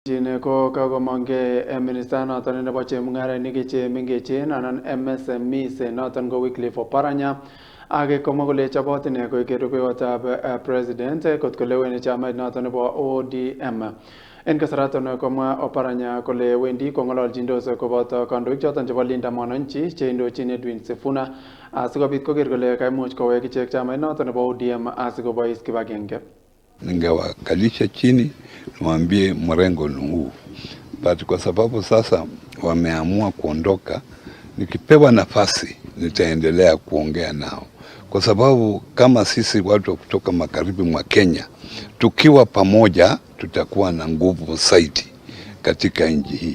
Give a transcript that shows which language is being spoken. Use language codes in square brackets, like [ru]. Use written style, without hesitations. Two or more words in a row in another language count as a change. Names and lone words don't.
[kln] Chine ko kagomonge minister noton nebo chemung'arainik chemengechen anan MSMEs noton ko Wycliffe Oparanya ak komwa kole chobot ine koik rubeiwotab president kot kolewen chamait noton nebo ODM. En kasaraton komwa Oparanya kole wendi kong'ololjindos koboto kandoik choton chebo Linda Mwananchi cheindochin Edwin Sifuna asikobit koker kole kaimuch kowek ichek chamait noton nebo ODM asikobois kibagenge. [sw] Ningewakalisha chini niwaambie mrengo ni huu, but kwa sababu sasa wameamua kuondoka, nikipewa nafasi nitaendelea kuongea nao, kwa sababu kama sisi watu kutoka magharibi mwa Kenya tukiwa pamoja tutakuwa na nguvu zaidi katika nchi hii.